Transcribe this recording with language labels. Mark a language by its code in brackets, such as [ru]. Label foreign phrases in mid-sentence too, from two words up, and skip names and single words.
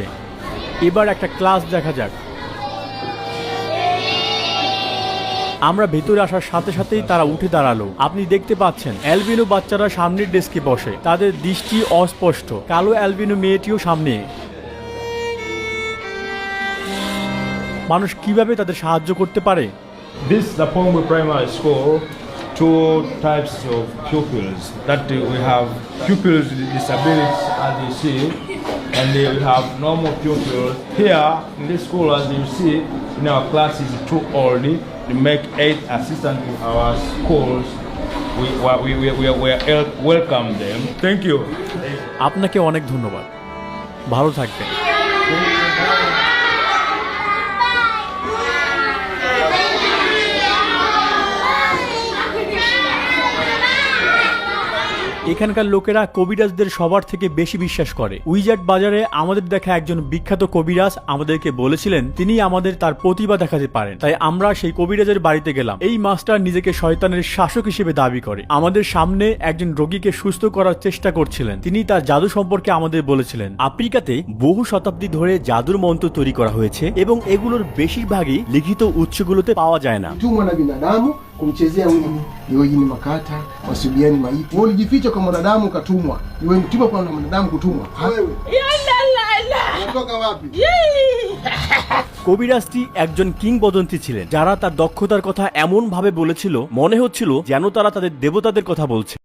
[bn] এবার একটা ক্লাস দেখা যাক। আমরা ভেতরে আসার সাথে সাথেই তারা উঠে দাঁড়ালো। আপনি দেখতে পাচ্ছেন অ্যালবিনো বাচ্চারা সামনের ডেস্কে বসে, তাদের দৃষ্টি অস্পষ্ট। কালো অ্যালবিনো মেয়েটিও সামনে। মানুষ কিভাবে তাদের সাহায্য করতে পারে? [en] This is the Pongwe Primary School. Two types of pupils. That we have pupils with disabilities, as you see, and we have normal pupils. Here in this school, as you see, in our class is too old. We make 8 assistants to our schools. We welcome them. Thank you. [bn] আপনাকে অনেক ধন্যবাদ, ভালো থাকবেন। এখানকার লোকেরা কবিরাজদের সবার থেকে বেশি বিশ্বাস করে। উইজার্ড বাজারে আমাদের দেখা একজন বিখ্যাত কবিরাজ আমাদেরকে বলেছিলেন তিনি আমাদের তার প্রতিভা দেখাতে পারেন, তাই আমরা সেই কবিরাজের বাড়িতে গেলাম। এই মাস্টার নিজেকে শয়তানের শাসক হিসেবে দাবি করে। আমাদের সামনে একজন রোগীকে সুস্থ করার চেষ্টা করছিলেন। তিনি তার জাদু সম্পর্কে আমাদের বলেছিলেন। আফ্রিকাতে বহু শতাব্দী ধরে জাদুর মন্ত্র তৈরি করা হয়েছে এবং এগুলোর বেশিরভাগই লিখিত utsigulote পাওয়া যায় না। [sw] tumwa na binadamu kumchezea mwili, iwe jini makata, wasubiani maipo. Wewe ulijificha kwa mwanadamu katumwa. Iwe mtumwa kwa mwanadamu kutumwa. Wewe. Unatoka wapi? [bn] কবিরাজটি একজন কিংবদন্তি ছিলেন যারা তার দক্ষতার কথা এমন ভাবে বলেছিল মনে হচ্ছিল যেন তারা তাদের দেবতাদের কথা বলছে।